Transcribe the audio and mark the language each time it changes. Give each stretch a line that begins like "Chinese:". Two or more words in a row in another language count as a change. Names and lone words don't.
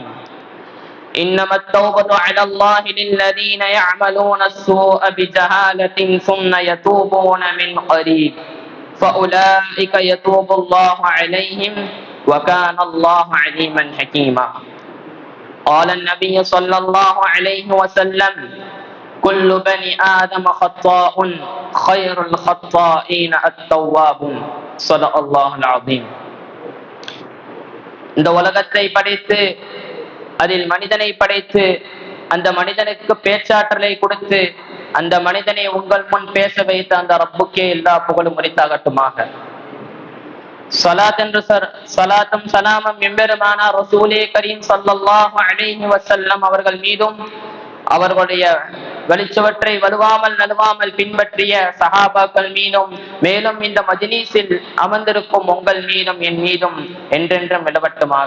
Arabic: إنما التوبة على الله للذين يعملون السوء بجهالة ثم يتوبون من قريب فأولئك يتوب الله عليهم وكان الله عليما حكيما. قال النبي صلى الله عليه وسلم كل بني آدم خطاء خير الخطائين التوابون. صدق الله العظيم.
Tamil: இந்த உலகத்தை படைத்து அதில் மனிதனை படைத்து அந்த மனிதனுக்கு பேச்சாற்றலை கொடுத்து அந்த மனிதனை உங்கள் முன் பேச வைத்த அந்த ரப்புக்கே எல்லா புகழும் உரித்தாகட்டுமாக. சலாத்தும் சலாமும் எம்பெருமானா ரசூலே கரீம்
Arabic: صلى الله عليه وسلم
Tamil: அவர்கள் மீதும் அவர்களுடைய வெளிச்சவற்றை வலுவாமல் நழுவாமல் பின்பற்றிய சஹாபாக்கள் மீதும் மேலும் இந்த மஜ்லிஸில் அமர்ந்திருக்கும் உங்கள் மீதும் என் மீதும் என்றென்றும் நிலவட்டுமாக.